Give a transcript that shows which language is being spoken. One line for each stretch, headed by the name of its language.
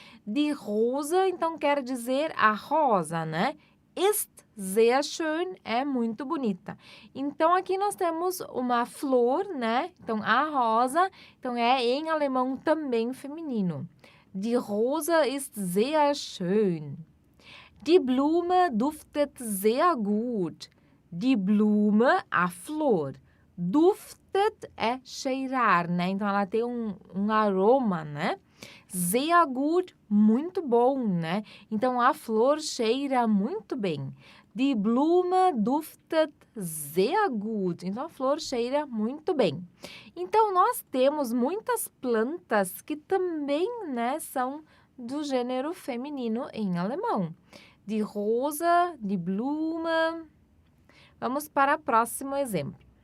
Portuguese: Die Rose, então, quer dizer a rosa, né?
German: Ist sehr schön
Portuguese: é muito bonita. Então, aqui nós temos uma flor, né? Então, a rosa, então, é em alemão também feminino.
German: Die Rose ist sehr schön. Die Blume duftet sehr gut.
Portuguese: Die Blume, a flor. Duftet é cheirar, né? Então, ela tem um aroma, né?
German: Sehr gut,
Portuguese: muito bom, né? Então, a flor cheira muito bem.
German: Die Blume duftet sehr gut.
Portuguese: Então, a flor cheira muito bem. Então, nós temos muitas plantas que também, né, são do gênero feminino em alemão. Die Rose, die Blume. Vamos para o próximo exemplo.